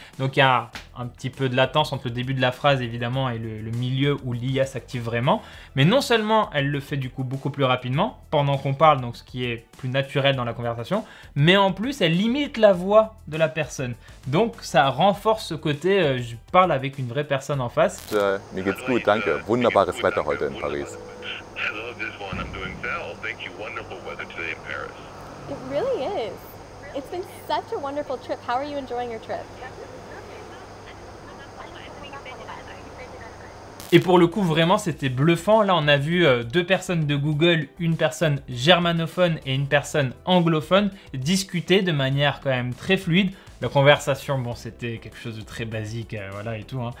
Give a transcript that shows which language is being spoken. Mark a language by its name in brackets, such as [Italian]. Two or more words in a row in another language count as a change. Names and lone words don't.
[French] Donc il y a un petit peu de latence entre le début de la phrase évidemment et le milieu où l'IA s'active vraiment. Mais non seulement elle le fait du coup beaucoup plus rapidement pendant qu'on parle, donc ce qui est plus naturel dans la conversation, mais en plus elle limite la voix de la personne. Donc ça renforce ce côté je parle avec une vraie personne en face. [German] Mir geht's gut, danke. Wunderbares Wetter heute in Paris. [English] I love this one. I'm doing well. Thank you. Wonderful weather today in Paris. It really is. It's been such a wonderful trip. How are you enjoying your trip? [French] Et pour le coup, vraiment, c'était bluffant. Là, on a vu deux personnes de Google, une personne germanophone et une personne anglophone discuter de manière quand même très fluide. La conversation, bon, c'était quelque chose de très basique, voilà et tout, hein.